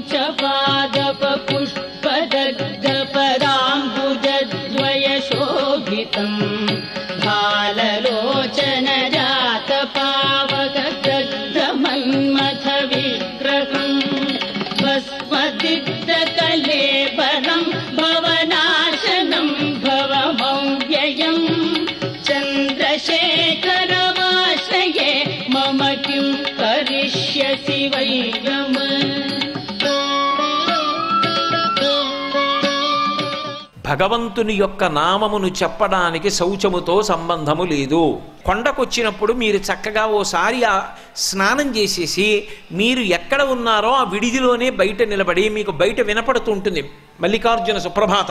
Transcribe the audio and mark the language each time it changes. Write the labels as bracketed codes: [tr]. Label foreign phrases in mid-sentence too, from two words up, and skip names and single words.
[sa] पादप पुष्पदग्ध पदाम्बुजद्वय शोभितम् भाललोचन जात पावक दग्ध मन्मथ विग्रहम् भस्मदिग्ध कलेबरम् भवनाशनम् भवमव्ययम् चन्द्रशेखरमाश्रये मम किं करिष्यसि वै नम। [te] భగవంతుని యొక్క నామమును చెప్పడానికి శౌచముతో సంబంధము లేదు. కొండకొచ్చినప్పుడు మీరు చక్కగా ఓసారి స్నానం చేసేసి మీరు ఎక్కడ ఉన్నారో ఆ విడిదిలోనే బయట నిలబడి మీకు బయట వినపడుతుంటుంది మల్లికార్జున సుప్రభాతం.